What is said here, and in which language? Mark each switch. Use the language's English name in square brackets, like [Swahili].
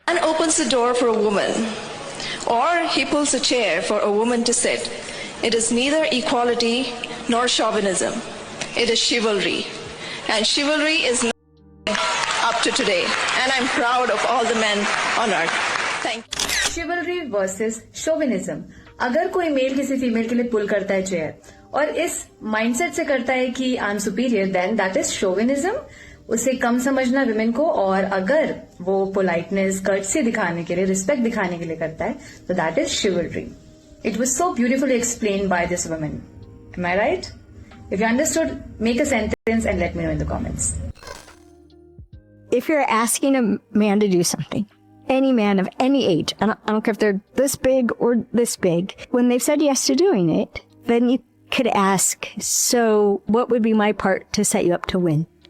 [English] Man opens the door for a woman, or he pulls a chair for a woman to sit. It is neither equality nor chauvinism. It is chivalry. And chivalry is not up to today. And I'm proud of all the men on earth. Thank you. Chivalry versus chauvinism. [Hindi] अगर कोई mail किसी female के लिए पुल करता है chair और इस mindset से करता है कि [English] I am superior, then that is chauvinism. [Hindi] उसे कम समझना विमेन को, और अगर वो पोलाइटनेस, कर्टसी दिखाने के लिए, रिस्पेक्ट दिखाने के लिए करता है, तो [English] That is chivalry. It was so beautifully explained by this woman. Am I right? If you understood, make a sentence and let me know in the comments. If you're asking a man to do something, any man of any age, and I don't care if they're this big or this big, when they've said yes to doing it, then you could ask, so what would be my part to set you up to win?